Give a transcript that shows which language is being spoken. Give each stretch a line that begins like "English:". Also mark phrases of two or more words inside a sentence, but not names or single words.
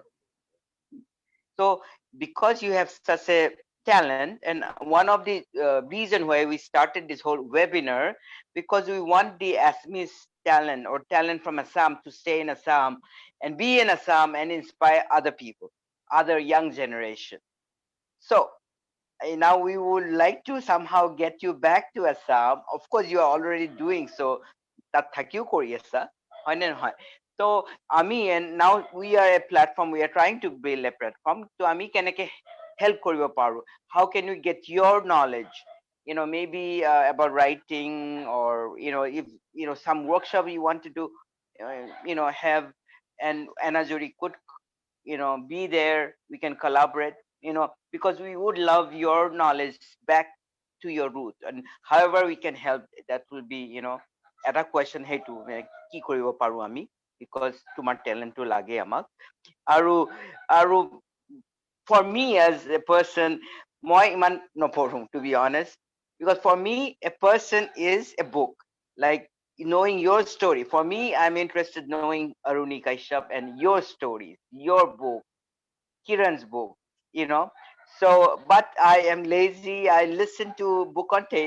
English: So because you have such a talent, and one of the reason why we started this whole webinar, because we want the Assamese talent or talent from Assam to stay in Assam and be in Assam and inspire other people, other young generation. So now we would like to somehow get you back to Assam. Of course, you are already doing so.
Assamese: তাত থাকিও কৰি আছা, হয় নে নহয়?
English: So and now we are a platform, we are trying to build a platform.
Assamese: So আমি কেনেকে help কৰিব পাৰো?
English: How can we get your knowledge? Maybe about writing, or if some workshop you want to do, have, and Anajuri could be there, we can collaborate, because we would love your knowledge back to your root, and however we can help, that will be
Assamese: এটা question সেইটো কি কৰিব পাৰো আমি,
English: because
Assamese: তোমাৰ talentটো লাগে আমাক, আৰু আৰু
English: for me as a person,
Assamese: মই ইমান নপঢ়ো,
English: to be honest, because for me a person is a book, like knowing your story. For me, I'm interested knowing Aruni Kashyap and your stories, your book, Kiran's book. you know. So, but I am lazy. I listen to book on tape.